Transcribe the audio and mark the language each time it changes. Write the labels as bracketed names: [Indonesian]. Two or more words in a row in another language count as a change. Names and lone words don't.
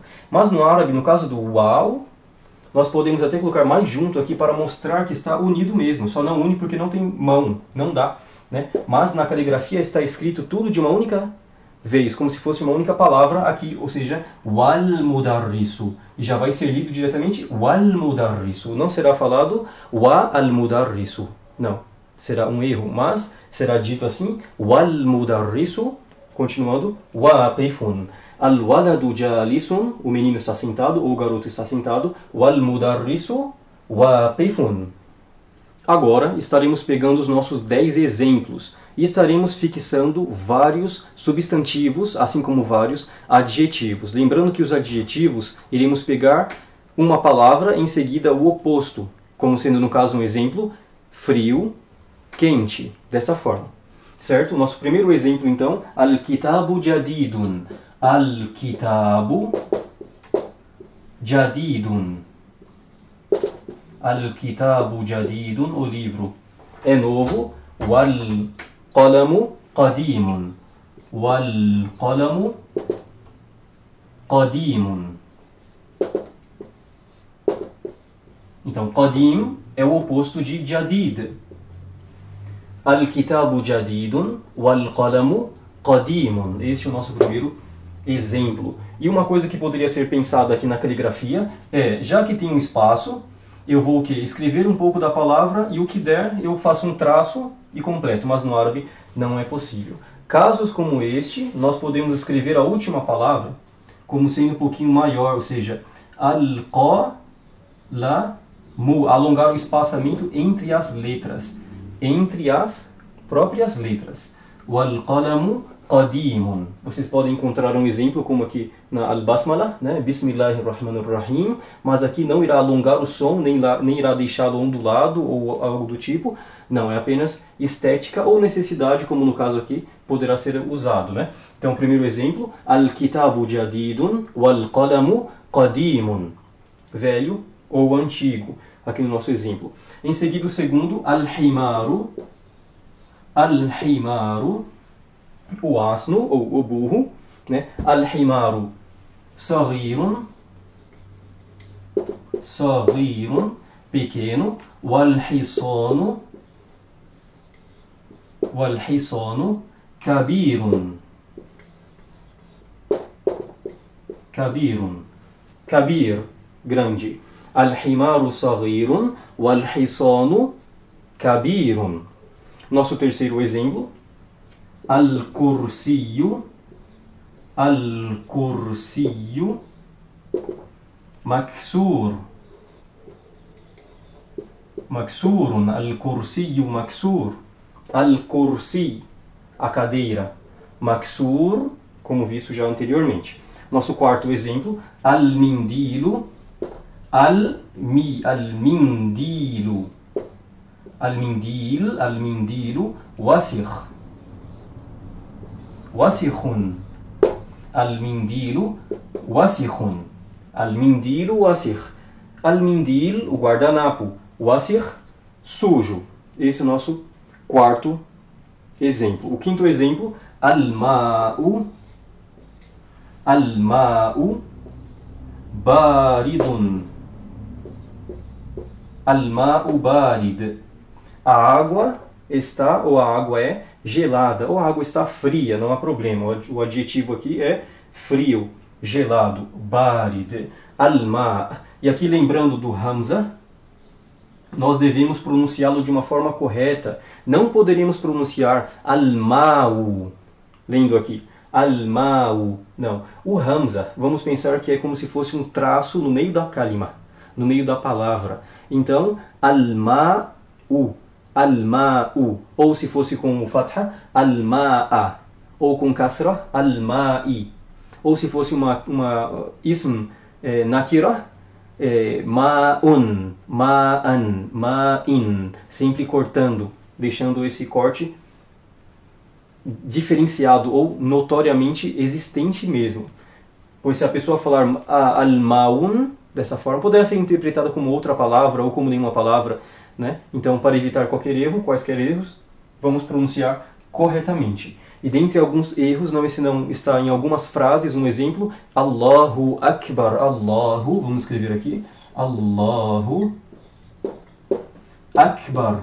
[Portuguese] Mas no árabe, no caso do waw, nós podemos até colocar mais junto aqui para mostrar que está unido mesmo. Só não une porque não tem mão, não dá, né? Mas na caligrafia está escrito tudo de uma única vez, como se fosse uma única palavra aqui, ou seja, [Arabic] والمدرس. [Portuguese] E já vai ser lido diretamente [Arabic] والمدرس. [Portuguese] Não será falado [Arabic] و المدرس. [Portuguese] Não, será um erro, mas será dito assim, [Arabic] والمدرس, continuando, واقف. الولد جالس, [Portuguese] o menino está sentado, ou o garoto está sentado, [Arabic] والمدرس واقف. [Portuguese] Agora estaremos pegando os nossos 10 exemplos e estaremos fixando vários substantivos, assim como vários adjetivos. Lembrando que os adjetivos iremos pegar uma palavra, em seguida o oposto, como sendo no caso um exemplo, frio, quente, desta forma. Certo? Nosso primeiro exemplo então, [Arabic] الكتاب جديد. الكتاب جديد. الكتاب جديد, [Portuguese] o livro é novo. [Arabic] والقلم قديم. والقلم قديم. [Portuguese] Então, qadim é o oposto de jadid. [Arabic] الكتاب جديد، والقلم قديم. [Portuguese] Esse é o nosso primeiro exemplo. E uma coisa que poderia ser pensada aqui na caligrafia é, já que tem um espaço, eu vou escrever um pouco da palavra e o que der eu faço um traço e completo, mas no árabe não é possível. Casos como este, nós podemos escrever a última palavra como sendo um pouquinho maior, ou seja, al-qalamu, alongar o espaçamento entre as letras, entre as próprias letras. [Arabic] والقلم قديم. [Portuguese] Vocês podem encontrar um exemplo como aqui na Al-Basmala, né? [Arabic] بسم الله الرحمن الرحيم, [Portuguese] mas aqui não irá alongar o som, nem irá deixá-lo ondulado ou algo do tipo. Não, é apenas estética ou necessidade, como no caso aqui, poderá ser usado, né? Então, primeiro exemplo, [Arabic] الكتاب جديد والقلم قديم. [Portuguese] Velho ou antigo, aqui no nosso exemplo. Em seguida, o segundo, [Arabic] الحمار. الحمار, [Portuguese] o asno ou o burro, né? [Arabic] الحمار صغير، صغير, [Portuguese] pequeno. [Arabic] والحصان، والحصان كبير، كبير، كبير, [Portuguese] grande. [Arabic] الحمار صغير, والحصان كبير. [Portuguese] Nosso terceiro exemplo, [Arabic] الكرسي، الكرسي مكسور، مكسور، الكرسي مكسور، الكرسي, [Portuguese] a cadeira, maksur, como visto já anteriormente. Nosso quarto exemplo, [Arabic] المنديل، المنديل، المنديل وسخ، وسخ. المنديل وسخ. المنديل وسخ. المنديل, [Portuguese] o guardanapo. Wasikh, sujo. Esse é o nosso quarto exemplo. O quinto exemplo, [Arabic] الماء. الماء بارد. الماء بارد. [Portuguese] A água está, ou a água é gelada, ou a água está fria, não há problema. O adjetivo aqui é frio, gelado, barid, al-ma'. E aqui lembrando do hamza, nós devemos pronunciá-lo de uma forma correta. Não poderíamos pronunciar al-ma'u, lendo aqui, [Arabic] الماء. [Portuguese] Não, o hamza, vamos pensar que é como se fosse um traço no meio da kalima, no meio da palavra. Então, [Arabic] الماء. الماء, [Portuguese] ou se fosse com fatha, al-ma'a, ou com kasra, al-ma'i, ou se fosse uma [Arabic] اسم نكرة, ماءٌ، ماءً، ماءٍ, [Portuguese] sempre cortando, deixando esse corte diferenciado ou notoriamente existente mesmo. Pois se a pessoa falar al-ma'un, dessa forma, poderá ser interpretada como outra palavra ou como nenhuma palavra, né? Então, para evitar qualquer erro, quaisquer erros, vamos pronunciar corretamente. E dentre alguns erros, não está em algumas frases, um exemplo, [Arabic] الله أكبر، الله, [Portuguese] vamos escrever aqui, [Arabic] الله أكبر.